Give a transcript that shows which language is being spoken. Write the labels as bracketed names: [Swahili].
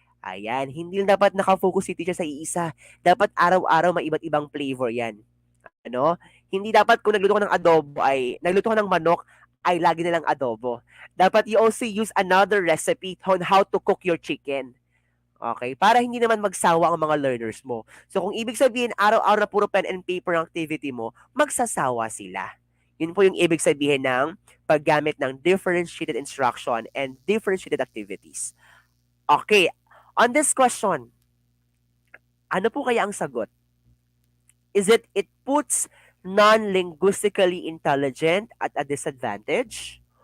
[Filipino] Ayan, hindi lang dapat nakafocus si teacher sa iisa. Dapat araw-araw may iba't ibang flavor yan. Ano? Hindi dapat kung nagluto ka ng adobo ay, nagluto ka ng manok, ay lagi na lang adobo. [English] Dapat you also use another recipe on how to cook your chicken. Okay? [Filipino] Para hindi naman magsawa ang mga learners mo. So kung ibig sabihin, araw-araw na puro pen and paper ang activity mo, magsasawa sila. Yun po yung ibig sabihin ng paggamit ng differentiated instruction and differentiated activities. Okay. [English] On this question, [Filipino] ano po kaya ang sagot? Is it [English] puts non-linguistically intelligent at a disadvantage?